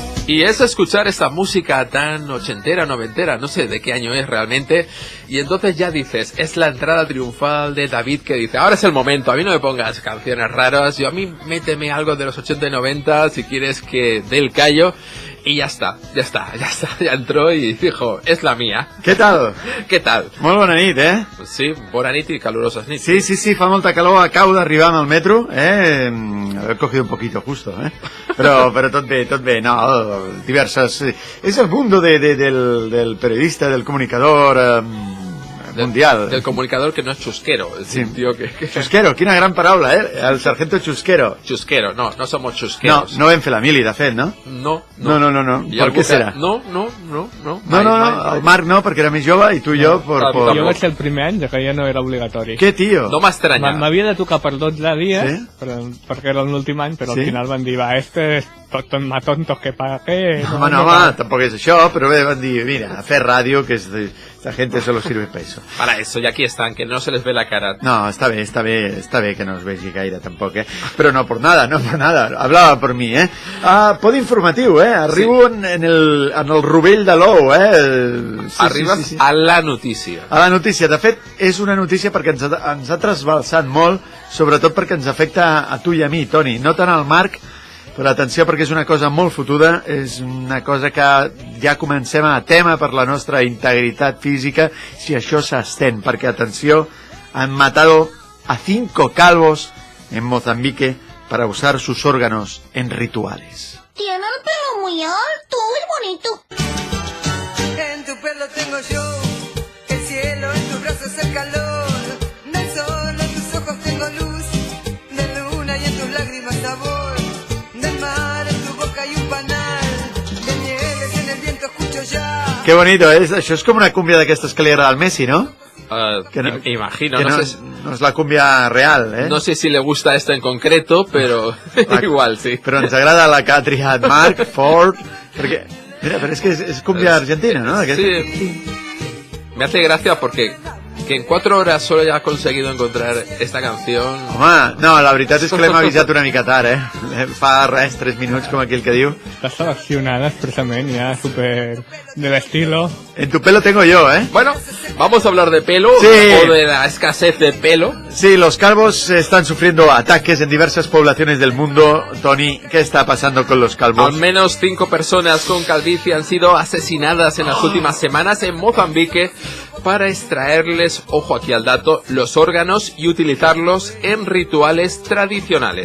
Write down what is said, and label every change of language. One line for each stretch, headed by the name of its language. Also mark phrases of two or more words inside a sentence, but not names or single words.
Spanish: Y es escuchar esta música tan ochentera, noventera, no sé de qué año es realmente, y entonces ya dices, es la entrada triunfal de David que dice, ahora es el momento, a mí no me pongas canciones raras, a mí méteme algo de los 80 y 90 si quieres que dé el callo. Y ya está, ya entró y dijo, es la mía.
Catalan: Què tal? Què tal? Molt bona nit,
Spanish: Pues sí,
Catalan: bona nit
Spanish: y calurosas nits.
Catalan: Sí, fa molta calor, acabo d'arribar amb el metro, Haver
Spanish: cogido un poquito justo,
Catalan: Però tot bé, no, diverses...
Spanish: És el mundo del periodista, del comunicador... mundial. Del comunicador que no es chusquero. Sí. Tío que...
Catalan: Chusquero, quina gran paraula, El sargento Chusquero.
Spanish: Chusquero, no somos chusqueros.
Catalan: No vam fer la mili, de fet, no? No. Per què serà? No. El Marc no, perquè era més jove, i tu i jo... Jo vaig ser el primer any, que ja no era obligatori. Què, tio? No m'estranya. M'havia de tocar per 12 dies, perquè era l'últim any, però al final van dir, va, este és
Spanish: más tontos que pague.
Catalan: No, tampoc és això, però bé, van dir, mira, a fer ràdio, que
Spanish: esta gente solo sirve para eso. Para eso, y aquí están, que no se les ve la cara. No, està bé que no es vegi gaire, tampoc, Però no por nada, hablava per mi, Pod informatiu, Arribo en el rovell de l'ou, Arribes a la notícia. A la notícia, de fet, és una notícia perquè ens ha trasbalsat molt, sobretot perquè ens afecta a tu i a mi, Toni, no tant al Marc, però atenció perquè és una cosa molt fotuda, és una cosa que ja comencem a tema per la nostra integritat física si això s'estén, perquè atenció, han matado a 5 calvos en Mozambique para usar sus órganos en rituales. Tiene el pelo muy alto, es bonito. En tu pelo tengo yo el cielo, en tus brazos el calor del sol, en tus ojos tengo luz de luna y en tus lágrimas sabor. Qué bonito,
Catalan: això és com una cúmbia d'aquestes que li agrada al Messi, ¿no? Imagino,
Spanish: que no es la cumbia real, No sé si le gusta esta en concreto, pero igual, sí.
Catalan: Però ens agrada la que ha triat Marc, Ford, perquè... Mira, però és que és cumbia argentina, ¿no? Sí.
Spanish: Me hace gracia porque que en 4 horas solo ya ha conseguido encontrar esta canción.
Catalan: Home, no, la veritat és que l'hem avisat una mica tard, Fa res, 3 minuts, com aquell que diu. Està seleccionada expresament, ja,
Spanish: súper del estilo. En tu pelo tengo yo, Bueno, vamos a hablar de pelo, sí. O de la escasez de pelo. Sí, los calvos están sufriendo ataques en diversas poblaciones del mundo. Tony, ¿qué está pasando con los calvos? Al menos 5 personas con calvicie han sido asesinadas en las últimas semanas en Mozambique para extraerles, ojo aquí al dato, los órganos y utilizarlos en rituales tradicionales.